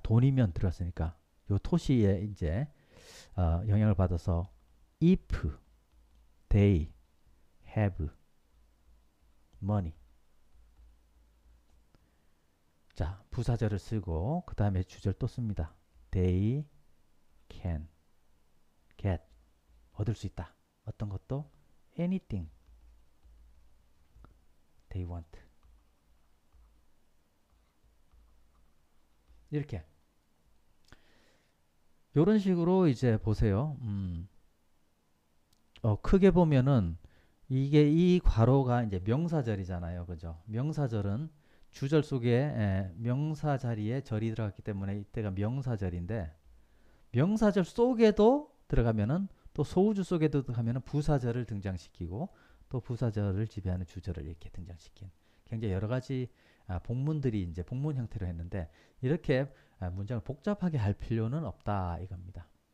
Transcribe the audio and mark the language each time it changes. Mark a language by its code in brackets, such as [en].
[ko] 돈이면 들었으니까 요 토시에 이제 영향을 받아서 [en] if they have money. [ko] 자, 부사절을 쓰고 그 다음에 주절 또 씁니다. [en] They can get [ko] 얻을 수 있다. 어떤 것도 [en] anything they want. [ko] 이렇게 이런 식으로 이제 보세요. 크게 보면은 이게 이 괄호가 이제 명사절이잖아요. 그죠? 명사절은 주절 속에 명사 자리에 절이 들어갔기 때문에 이때가 명사절인데 명사절 속에도 들어가면은 또 소우주 속에도 들어가면은 부사절을 등장시키고 또 부사절을 지배하는 주절을 이렇게 등장시킨 굉장히 여러 가지 복문들이 이제 복문 형태로 했는데 이렇게 문장을 복잡하게 할 필요는 없다 이겁니다.